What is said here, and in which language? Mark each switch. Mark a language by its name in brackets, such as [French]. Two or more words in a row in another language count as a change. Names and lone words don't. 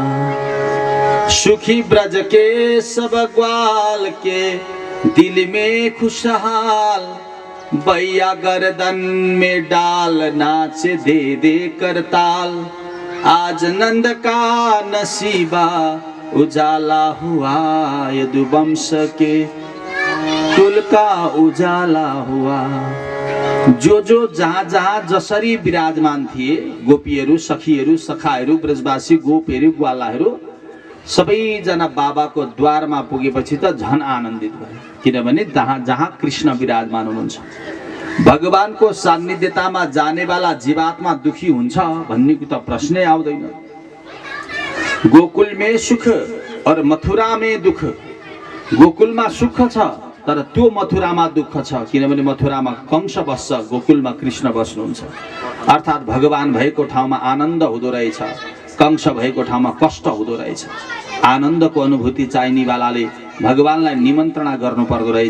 [Hindi] सुखी ब्रज के सब ग्वाल के दिल में खुशहाल, बैया गर्दन में डाल नाचे दे दे करताल, आज नंद का नसीबा उजाला हुआ, यदुवंश के कुल का उजाला हुआ। [Nepali] जो जो जहाँ जहाँ जसरी विराजमान थिए, गोपीहरू, सखीहरू, सखाहरू, ब्रजवासी गोपहरू, ग्वालाहरू सबैजना बाबाको द्वारमा पुगेपछि त झन आनन्दित भए, किनभने जहाँ जहाँ कृष्ण विराजमान हुनुहुन्छ। भगवानको सान्निध्यतामा जानेवाला जीवात्मा दुखी हुन्छ भन्ने त प्रश्नै आउँदैन। [Hindi] गोकुल में सुख और मथुरा में दुख। [Nepali] गोकुलमा सुख छ तर त्यो मथुरामा दुःख छ, किनभने मथुरामा कंस बस्छ, गोकुलमा कृष्ण बस्नुहुन्छ। अर्थात् भगवान भएको ठाउँमा आनन्द हुँदो रहेछ, कंस भएको ठाउँमा कष्ट हुँदो रहेछ। आनन्दको अनुभूति चाहिने वालाले भगवानलाई निमन्त्रणा गर्नु पर्दो रहेछ।